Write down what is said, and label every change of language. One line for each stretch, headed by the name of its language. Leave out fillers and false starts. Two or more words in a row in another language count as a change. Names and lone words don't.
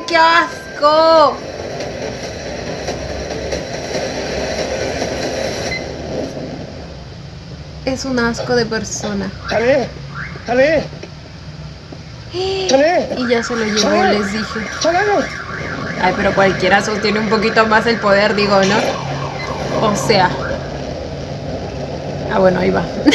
Spanish: ¡Qué asco! Es un asco de persona.
Thai: ทะเลทะเลทะเล
Spanish: Y ya se lo llevó, les dije.
Thai: ทะเล
Spanish: Ay, pero cualquiera sostiene un poquito más el poder, digo, ¿no? O sea. Ah, bueno, ahí va.